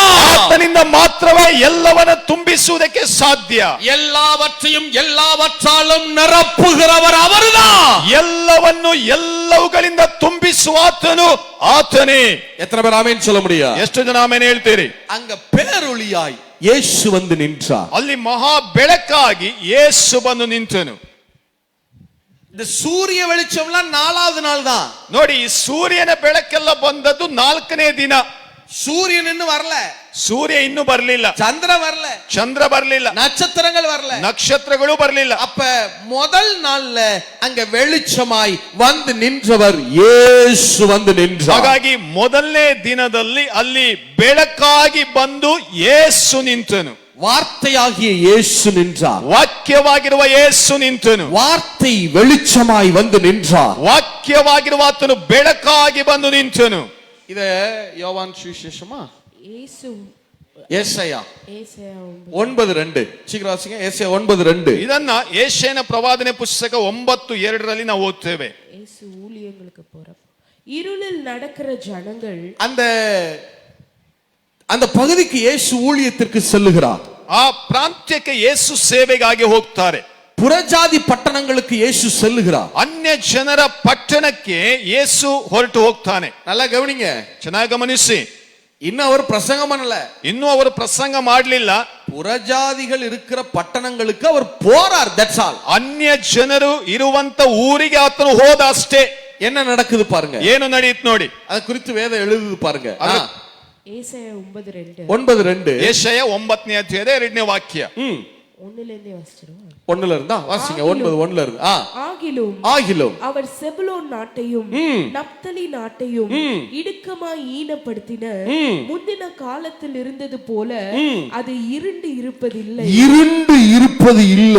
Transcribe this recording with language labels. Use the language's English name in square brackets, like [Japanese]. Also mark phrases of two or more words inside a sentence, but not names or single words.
[Kannada] ಆತನಿಂದ ಮಾತ್ರವೇ ಎಲ್ಲವನ್ನ ತುಂಬಿಸುವುದಕ್ಕೆ ಸಾಧ್ಯ. [Tamil] எல்லாவற்றையும் எல்லாவற்றாலும் நிரப்புகிறவர் அவர்தான். [Kannada] ಎಲ್ಲವನ್ನು ಎಲ್ಲವುಗಳಿಂದ ತುಂಬಿಸುವ ಆತನು ಆತನೇ. [Tamil] எத்தனை பேர் ஆமென் சொல்ல முடியும்? [Kannada] ಎಷ್ಟು ಜನ ಆಮೆನ್ ಹೇಳ್ತೀರಿ? [Tamil] அங்க பேரொளியாய் இயேசு வந்து நின்றார். [Kannada] ಅಲ್ಲಿ ಮಹಾ ಬೆಳಕಾಗಿ ಯೇಸು ಬಂದು ನಿಂತನು. [Tamil] இந்த சூரிய வெளிச்சம்லாம் 4வது நாள் தான். [Kannada] ನೋಡಿ, ಈ ಸೂರ್ಯನ ಬೆಳಕೆಲ್ಲ ಬಂದದ್ದು 4ನೇ ದಿನ. [Tamil] சூரியன் இன்னும் வரல, [Kannada] ಸೂರ್ಯ ಇನ್ನೂ ಬರಲಿಲ್ಲ, [Tamil] சந்திரன் வரல, [Kannada] ಚಂದ್ರ ಬರಲಿಲ್ಲ, [Tamil] நட்சத்திரங்கள் வரல, [Kannada] ನಕ್ಷತ್ರಗಳು ಬರಲಿಲ್ಲ. [Tamil] அப்ப முதல் நாள்ல அங்க வெளிச்சமாய் வந்து நின்றவர் இயேசு வந்து நின்றார். [Kannada] ಹಾಗಾಗಿ ಮೊದಲನೇ ದಿನದಲ್ಲಿ ಅಲ್ಲಿ ಬೆಳಕಾಗಿ ಬಂದು ಯೇಸು ನಿಂತನು. [Tamil] வார்த்தையாகிய இயேசு நின்றார். [Kannada] ವಾಕ್ಯವಾಗಿರುವ ಯೇಸು ನಿಂತನು. [Tamil] வார்த்தை வெளிச்சமாய் வந்து நின்றார். [Kannada] ವಾಕ್ಯವಾಗಿರುವ ಆತನು ಬೆಳಕಾಗಿ ಬಂದು ನಿಂತನು. [Tamil] இத யோவான் சுவிசேஷமா? இயேசு ஏசாயா ஏசாயா 9:2 சீக்கிரம் வாசிங்க. ஏசாயா 9:2. [Kannada] ಇದನ್ನ ಯೆಶಾಯನ ಪ್ರವಾದನೆ ಪುಸ್ತಕ 9:2 ನಾವು ಓದ್ತೇವೆ. [Tamil] இயேசு ஊழியங்களுக்கு போறப்ப இருளில் நடக்கிற ஜனங்கள், அந்த பகுதிக்கு இயேசு ஊழியத்திற்கு செல்லுகிறார். [Kannada] ಆ ಪ್ರಾಂತ್ಯಕ್ಕೆ ಯೇಸು ಸೇವೆಗಾಗಿ ಹೋಗ್ತಾರೆ. [Tamil] புறஜாதி பட்டணங்களுக்கு இயேசு செல்லுகிறார். [Kannada] ಅನ್ಯ ಜನರ ಪಟ್ಟಣಕ್ಕೆ ಯೇಸು ಹೊರಟು ಹೋಗ್ತಾನೆ. [Tamil] நல்லா கவனிங்க, [Kannada] ಚೆನ್ನಾಗಿ ಗಮನಿಸಿ. [Tamil] இன்னும் அவர் பிரசங்கம் பண்ணல, [Kannada] ಇನ್ನೂ ಅವರು ಪ್ರಸಂಗ ಮಾಡಲಿಲ್ಲ. [Tamil] புறஜாதிகள் இருக்கிற பட்டணங்களுக்கு அவர் போறார். [English] தட்ஸ் ஆல். [Kannada] ಅನ್ಯ ಜನರು ಇರುವಂತ ಊರಿಗೆ ಆತನು ಹೋದ ಅಷ್ಟೇ. [Tamil] என்ன நடக்குது பாருங்க, [Kannada] ಏನು ನಡೆಯಿತು ನೋಡಿ. [Tamil] அது குறித்து வேதம் எழுதுது பாருங்க. ஏசாயா 9:2 9:2 [Kannada] ಯೆಶಾಯ 9ನೇ ಅಧ್ಯಾಯದ 2ನೇ ವಾಕ್ಯ. [Tamil] 1ல வாசிச்சிடுவோம். 1ல இருந்தா வாசிங்க. 9:1 இருந்து. ஆகிலும் அவர் செபுலோன் நாட்டையும் நப்தலி நாட்டையும் இடுக்கமாய் ஈனப்படுத்தின முந்தின காலத்தில் இருந்தது போல அது இருண்டு இருப்பது இல்லை.